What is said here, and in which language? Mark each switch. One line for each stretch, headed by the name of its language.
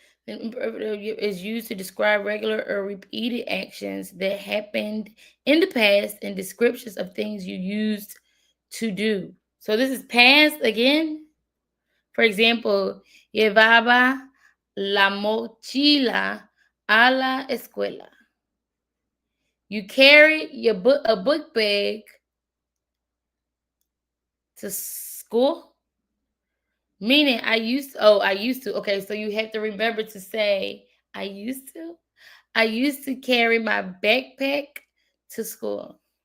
English: is used to describe regular or repeated actions that happened in the past and descriptions of things you used to do. So this is past again. For example,
Spanish: llevaba la mochila a la escuela.
English: You carry a book bag to school. Meaning I used to. Okay, so you have to remember to say I used to. I used to carry my backpack to school.